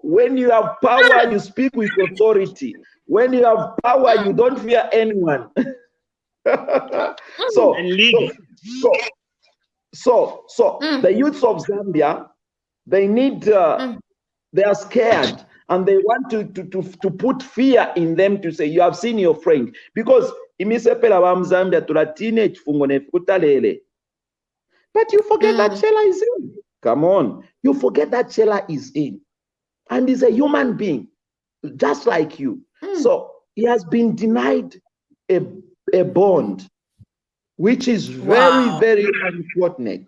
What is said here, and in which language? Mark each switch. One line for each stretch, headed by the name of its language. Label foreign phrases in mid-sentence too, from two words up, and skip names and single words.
English: When you have power, you speak with authority. When you have power, you don't fear anyone. So the youths of Zambia, they need, they are scared, and they want to put fear in them, to say, you have seen your friend.
Bemba: Because imisepela wa Zambia tulatine chifungo nefutalele.
English: But you forget that Chela is in. Come on. You forget that Chela is in. And he's a human being, just like you. So he has been denied a bond. which is very, very unfortunate.